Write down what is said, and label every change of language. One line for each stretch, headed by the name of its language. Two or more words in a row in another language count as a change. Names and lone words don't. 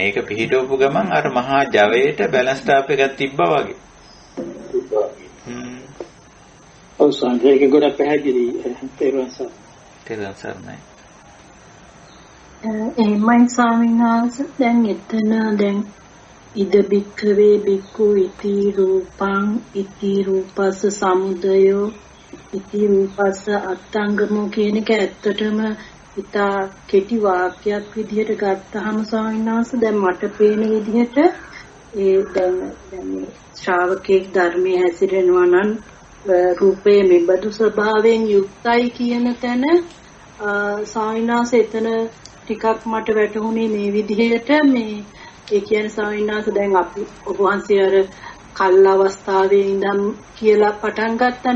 Sinhala: ඒක පිහිටවපු ගමන් අර මහා ජවයට
English: balance top
Sinhala: එකක් තිබ්බා වගේ. ඔව් සංජයක ගොඩක් පැහැදිලි තේරුම් සරණයි. එහෙමයි ස්වාමීන් වහන්සේ. දැන් එතන දැන්
Pali: ඉද බික්ඛවේ බික්ඛු ඉති රූපං ඉති රූපස්ස සමුදයෝ ඉති රූපස්ස අත්ංගමෝ
Sinhala: කියන එක ඇත්තටම ඉතා කෙටි වාක්‍යයක් විදිහට ගත්තාම ස්වාමීන් වහන්සේ දැන් මට පේන විදිහට ඒ දැන් ශ්‍රාවකෙක් ධර්මයේ හැසිරෙනවා නම් රූපයේ මෙබඳු ස්වභාවයෙන් යුක්තයි කියන තැන ස්වාමීන් වහන්සේ එතන ටිකක් මට වැටහුනේ මේ විදිහට මේ ඒ කියන්නේ ස්වාමීන් වහන්සේ දැන් අපි ඔබ වහන්සේ අර කල් අවස්ථාවේ ඉඳන් කියලා පටන් ගත්තානේ.